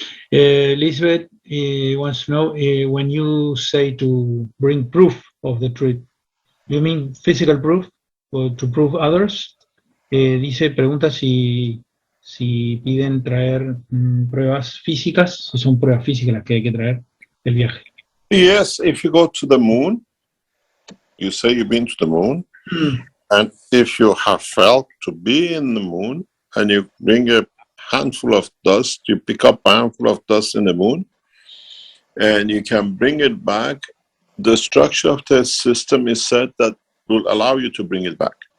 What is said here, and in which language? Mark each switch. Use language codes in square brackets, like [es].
[en] Elizabeth wants to know, when you say to bring proof of the trip, you mean physical proof? to prove others. [es] Pregunta si piden traer pruebas físicas, si son pruebas físicas las que hay que traer del viaje. [en] Yes, if you go to the moon, you say you've been to the moon, and if you have felt to be in the moon, and you bring a handful of dust, you pick up a handful of dust in the moon, and you can bring it back, the structure of the system is set that will allow you to bring it back.